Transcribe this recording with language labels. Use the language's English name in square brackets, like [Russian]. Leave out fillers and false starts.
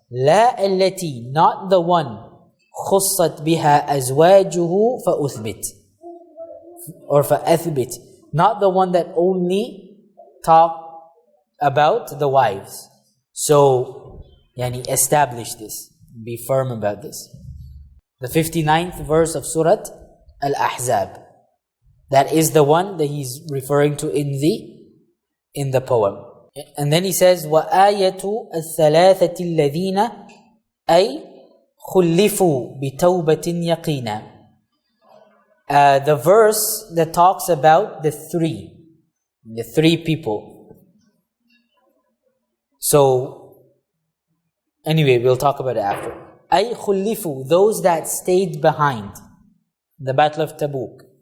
[Arabic] لا التي, [English] not the one [Arabic] خصت بها أزواجه فأثبت [English] or [Arabic] فأثبت, [English] not the one that only talk about the wives. So, establish this. Be firm about this. The 59th verse of Surah Al-Ahzab. That is the one that he's referring to in the poem. And then he says, [Arabic] وَآيَةُ الثَّلَاثَةِ الَّذِينَ أي خُلِّفُوا بِتَوْبَةٍ يَقِينًا. [English] The verse that talks about the three people. So, anyway, we'll talk about it after. [Arabic] أي خُلِّفُوا, [English] those that stayed behind the Battle of Tabuk.